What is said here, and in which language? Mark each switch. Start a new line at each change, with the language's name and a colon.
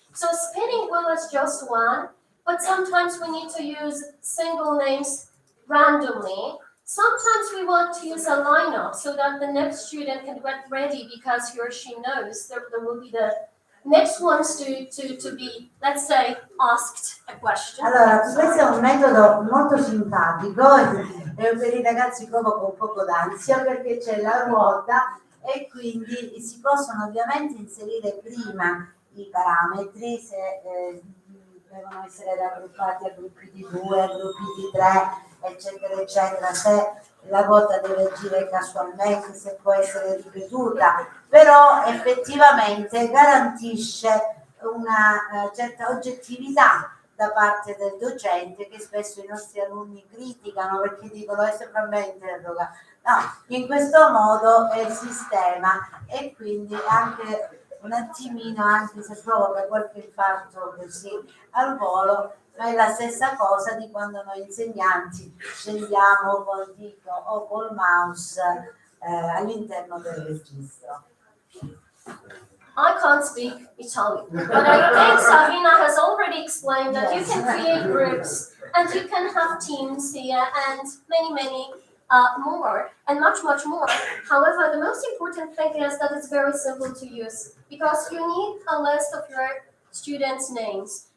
English: So spinning wheel is just one, but sometimes we need to use single names randomly. Sometimes we want to use a lineup so that the next student can get ready because he or she knows there will be the next ones to be, let's say, asked a question.
Italian: Allora, questo è un metodo molto simpatico e per i ragazzi proprio con poco d'ansia perché c'è la ruota e quindi si possono ovviamente inserire prima i parametri se devono essere raggruppati a gruppi di 2, a gruppi di 3, eccetera, eccetera, se la ruota deve agire casualmente, se può essere ripetuta, però effettivamente garantisce una certa oggettività da parte del docente che spesso i nostri alunni criticano perché dicono è sempre a me interroga. No, in questo modo è il sistema e quindi anche un attimino, anche se provoca qualche infarto così al volo, ma è la stessa cosa di quando noi insegnanti scendiamo col dito o col mouse all'interno del registro.
English: I can't speak Italian, but I think Savina has already explained that you can create groups and you can have teams here and many more and much more. However, the most important thing is that it's very simple to use because you need a list of your students' names.